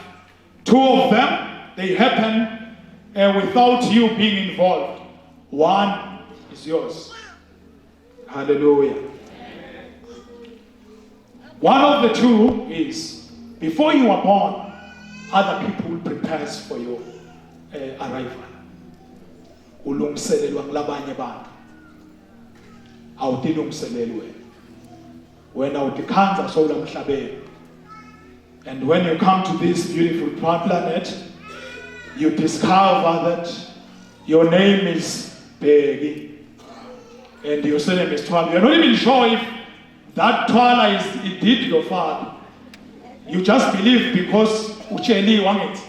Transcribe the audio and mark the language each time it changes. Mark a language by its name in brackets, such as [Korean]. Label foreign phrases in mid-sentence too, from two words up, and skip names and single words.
[English] Two of them, they happen without you being involved. One is yours. Hallelujah. One of the two is, before you are born, other people prepare for your arrival. [Swati] Ulungiselelwa ngilabanye abantu. Awutilungiselelwe. Wena utikhanza sowula emhlabeni. [English] And when you come to this beautiful planet, you discover that your name is Peggy. And your surname is Twala. You're not even sure if that Twala is indeed your father. You just believe because Ucheli wang it.